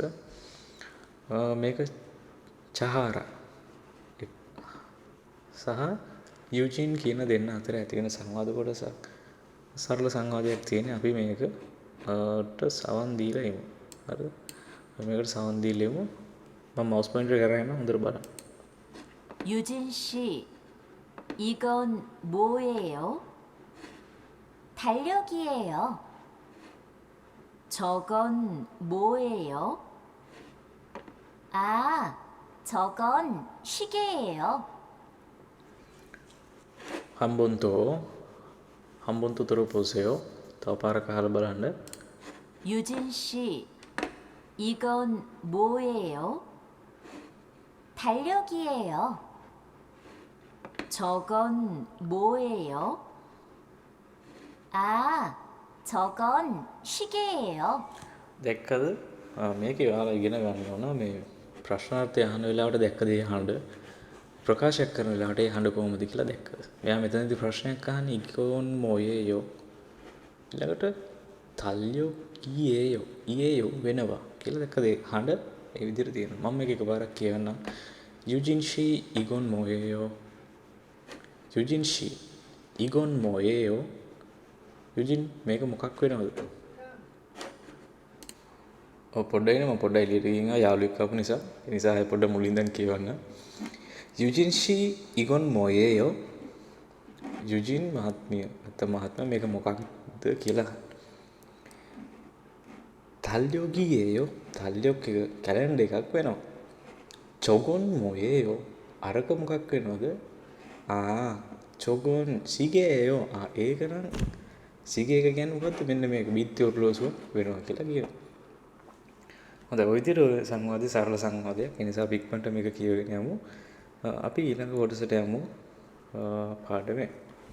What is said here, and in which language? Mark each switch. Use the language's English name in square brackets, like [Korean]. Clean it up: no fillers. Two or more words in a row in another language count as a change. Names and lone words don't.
[Sinhala] මේක චහාරා සහ යුජින් කියන දෙන්න අතර ඇති වෙන සංවාද කොටසක්. සරල සංවාදයක් තියෙන්නේ. අපි මේකට සවන් දීලා ඉමු. හරිද? මේකට සවන් දීලා ඉමු. මම මවුස් පොයින්ටර් කරගෙන හොඳට බලන්න. [Korean] 유진 씨, 이건 뭐예요? 달력이에요. 저건 뭐예요? 아, 저건 시계예요. 한 번 또 들어보세요. 더 빠르게 하러 බලන්න. 유진 씨, 이건 뭐예요? 달력이에요. 저건 뭐예요? 아, 저건 시계예요. [Sinhala] දැක්කද? මේක ඔයාලා ඉගෙන ගන්න ඕන මේ ප්‍රශ්නාර්ථය අහන වෙලාවට දැක්ක දේ අහන්න ප්‍රකාශයක් කරන වෙලාවට ඒ අහන්න කොහොමද කියලා දැක්කද? එයා මෙතනදී ප්‍රශ්නයක් අහන්නේ [Korean] 이건 뭐예요. [Sinhala] ඊළඟට [Korean] 달력이에요 [Sinhala] වෙනවා කියලා දැක්කද? අහන්න ඒ විදිහට තියෙනවා. මම මේක එකපාරක් කියවන්නම්. [Korean] 유진 씨 이건 뭐예요? 유진 씨 이건 뭐예요? [Sinhala] 유진 මේක මොකක් වෙනවද? පොඩ්ඩයි මම පොඩ්ඩයි එළියට ගිහින් යාළුවෙක් ආපු නිසා ඒ නිසා ආයෙ පොඩ්ඩ මුලින් ඉඳන් කියවන්න. [Korean] 유진 씨 이건 뭐예요? [Sinhala] 유진 මහත්මිය නැත්නම් මහත්මයා මේක මොකක්ද කියලා. 달력이에요. 달력 එක කැලෙන්ඩර් එකක් වෙනවා. [Korean] 저건 뭐예요? [Sinhala] අරක මොකක් වෙනවද? [Korean] 저건 시계예요. [Sinhala] ඒක නම් සිගේ එක කියන්නේ මොකද්ද? මෙන්න මේක බිත්ති ඔරලෝසුව වෙනවා කියලා කියනවා. හොඳයි ඔය විදිහට සංවාදයේ සරල සංවාදයක්. ඒ නිසා අපි ඉක්මනට මේක කියවගෙන යමු. අපි ඊළඟ කොටසට යමු. පාඩමේ